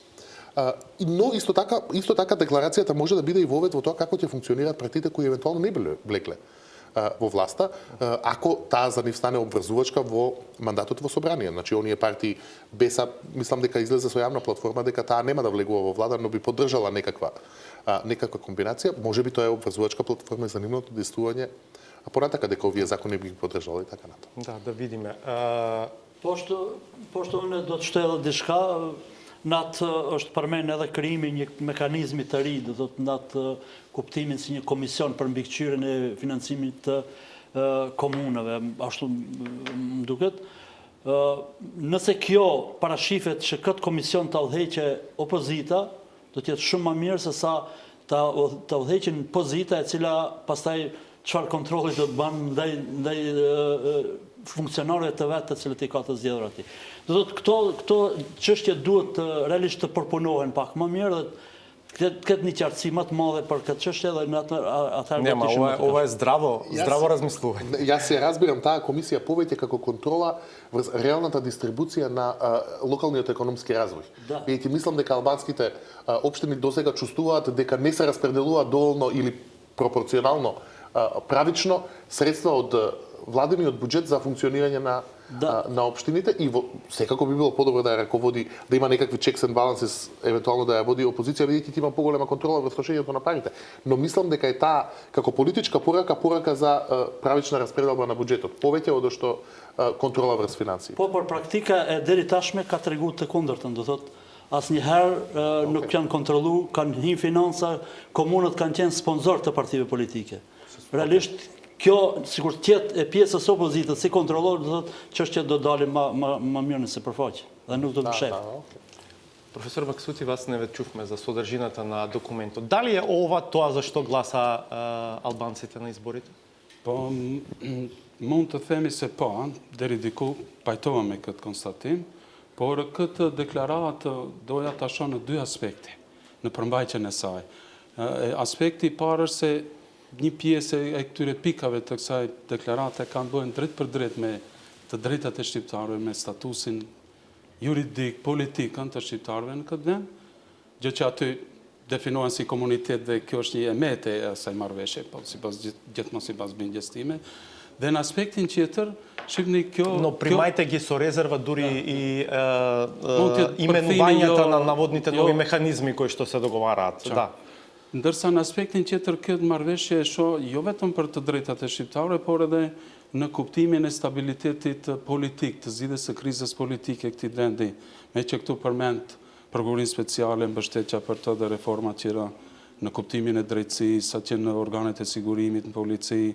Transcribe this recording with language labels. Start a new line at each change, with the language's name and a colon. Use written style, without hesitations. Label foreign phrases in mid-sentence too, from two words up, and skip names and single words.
Macedonian: Но исто така декларацијата може да биде и вовед во тоа како ќе функционираат партиите кои евентуално не биле влекле во власта, ако таа за нив стане обврзувачка во мандатот во собрание. Значи, оние партии БЕСА, мислам дека излезе со јавна платформа дека таа нема да влегува во влада, но би поддржала некаква комбинација. Може би тоа е обврзувачка платформа за нивното действување, а понатака дека овие закони би ги поддржале и така натаму. Да видиме.
Albanian: Pošto unë do të shtellë diçka, në atë është përmend edhe krijimi një mekanizmi të ri, do thotë në atë kuptimin si një komision për mbikëqyrjen e financimit të komunave, ashtu më duket. Nëse kjo parashifet që këtë komision të udhëheqë opozita, do të jetë shumë më mirë se sa të udhëheqin pozita e cila pastaj çfarë kontrolli do të banë ndaj funksionarëve të vetë të cilët i ka të zgjedhur atij. Do thotë këto çështje duhet realisht të përpunohen pak më mirë dhe këtë një qartësi më të madhe për këtë çështje dhe në atëherë
Macedonian: Нема, ова е здраво размислување. Јас се разбирам таа комисија повеќе како контрола врз реалната дистрибуција на локалниот економски развој. Да. Бидејќи мислам дека албанските општини досега чувствуваат дека не се распределуваат доволно или пропорционално правично средства од владиниот буџет за функционирање на општините и секако би било подобро да ја раководи, да има некакви
English: checks and balances,
Macedonian: евентуално да ја води опозиција, бидејќи има поголема контрола врз трошењето на парите. Но мислам дека е таа како политичка порака за правична распределба на буџетот, повеќе од што контрола врз финансии.
Albanian: Po, por praktika e deri tashme ka treguar të kundërtën, do thotë asnjëherë nuk janë kontrollu, kanë hyrë financa, komunët kanë qenë sponsor të partive politike. Realisht kjo, sikur të jetë e pjesës opozitës si kontrollor, do thotë çështja do dalë më mirë në sipërfaqe dhe nuk do të mshef.
Macedonian: Професор Максути, вас не ве чувме за содржината на документот. Дали е ова тоа за што гласа албанците на изборите?
Albanian: Po, mund të themi se po, deri diku pajtohemi këtë konstatim, por këtë deklaratë doja ta shoh në dy aspekte, në përmbajtjen e saj. Aspekti i parë është se një pjesë e këtyre pikave të kësaj deklarate kanë bëhen drejt për drejt me të drejtat e shqiptarëve, me statusin juridik, politikën të shqiptarëve në këtë vend, gjë që aty definohen si komunitet dhe kjo është një emet e asaj marrëveshje, po gjithmonë sipas bindjes time. Dhe në aspektin tjetër, shihni kjo...
Macedonian: Но примајте ги со резерва дури и именувањата на наводните нови механизми кои што се договараат. Да.
Albanian: Ndërsa në aspektin tjetër këtë marrëveshje e shoh jo vetëm për të drejtat e shqiptarëve, por edhe në kuptimin e stabilitetit politik, të zgjidhjes së krizës politike këtij vendi, me që këtu përmend prokurorin speciale, mbështetja për të dhe reforma tjera në kuptimin e drejtësisë, sa që në organet e sigurimit, në polici.